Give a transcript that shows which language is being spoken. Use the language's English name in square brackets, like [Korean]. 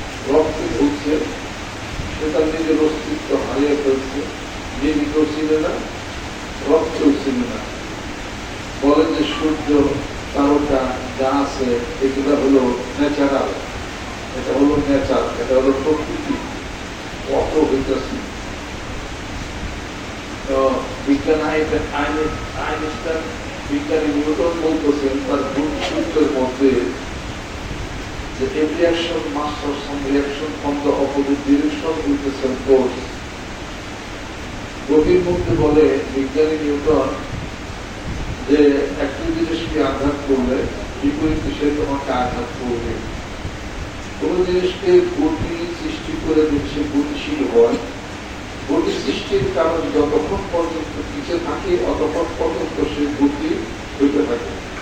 [Bangla] রবকে ভুলছে, সে তার নিজের অস্তিত্ব হারিয়ে ফেলছে। নিজেকেও চিনে না, রবকেও চিনে না। বলে যে সূর্য, তারকা যা আছে এগুলো হলো ন্যাচারাল, এটা হলো নেচার, এটা হলো প্রকৃতি। কত হইতেছে বিজ্ঞান আইনস্টাইন, বিজ্ঞানী নিউটন বলতেছেন তার সূত্রের মধ্যে যে [English] every action must have some reaction from the opposite direction with the same force। [Bangla] গতির মধ্যে বলে বিজ্ঞানী নিউটন যে একটি জিনিসকে আঘাত করলে বিপরীত দিশে তোমাকে আঘাত করবে। কোন জিনিসকে গতি সৃষ্টি করে সে গতিশীল হয়। গতি সৃষ্টির কারণ যতক্ষণ পর্যন্ত পিছিয়ে থাকে ততক্ষণ পর্যন্ত সে গতি হইতে থাকে।